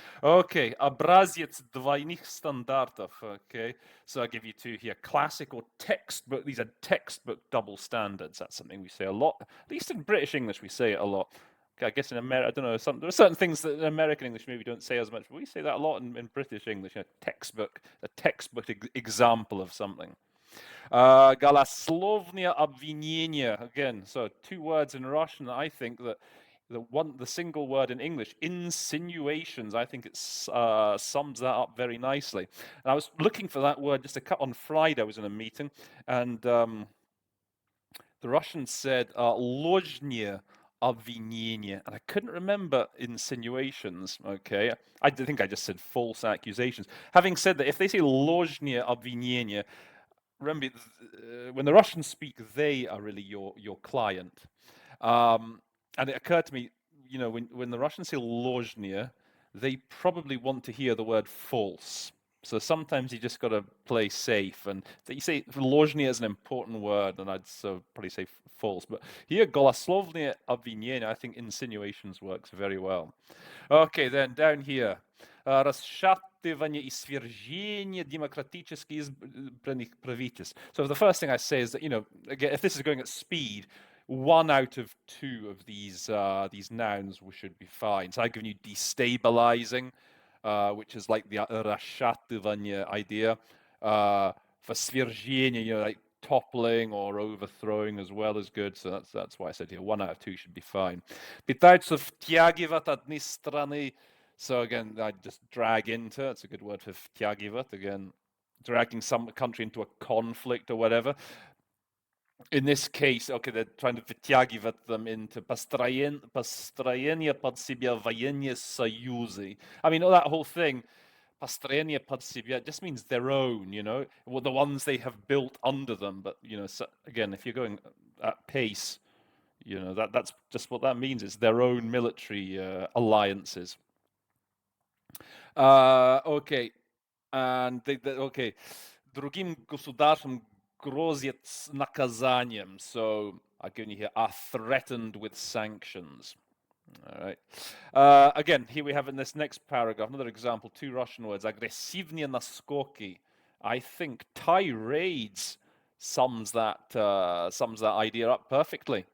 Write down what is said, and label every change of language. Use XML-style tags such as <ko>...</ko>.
<ru>Okay, образец двойных стандартов.</ru> <en>Okay, so I'll give you two here. Classic or textbook. These are textbook double standards. That's something we say a lot. At least in British English, we say it a lot. I guess in America, I don't know, there are certain things that in American English maybe don't say as much, but we say that a lot in British English. A textbook example of something.</en> <ru>Голословные обвинения.</ru> <en>Again, so two words in Russian. I think that the single word in English, insinuations, I think it sums that up very nicely. And I was looking for that word just on Friday. I was in a meeting, and the Russian said ложные obvinienie, and I couldn't remember insinuations. Okay, I think I just said false accusations. Having said that, if they say ложные обвинения, remember when the Russians speak, they are really your client. And it occurred to me, you know, when the Russians say ложные, they probably want to hear the word false. So sometimes you just got to play safe. And you say ложные is an important word, and I'd so probably say false. But here, голословные обвинения, I think insinuations works very well. Okay, then down here.</en> <ru>Расшатывание и свержение демократически избранных правительств.</ru> <en>So the first thing I say is that, you know, again, if this is going at speed, 1 out of 2 of these nouns should be fine. So I've given you destabilizing, which is like the расшатывание idea. For свержение, you know, like toppling or overthrowing as well as good. So that's why I said here 1 out of 2 should be fine.</en> <ru>Пытаются втягивать одни страны.</ru> <en>So again, I just drag into. It's a good word for втягивать. Again, dragging some country into a conflict or whatever. In this case, okay, they're trying to втягивать them into построение под себя военные союзы. I mean, that whole thing, построение под себя, just means their own, you know, well, the ones they have built under them. But, you know, so, again, if you're going at pace, you know, that's just what that means. It's their own military alliances.</en> <ru>Okay, and okay, другим государствам грозит наказанием.</ru> <en>So I've given you here are threatened with sanctions. All right. Again, here we have in this next paragraph another example. 2 Russian words. Агрессивные наскоки. I think tirades sums that idea up perfectly.</en>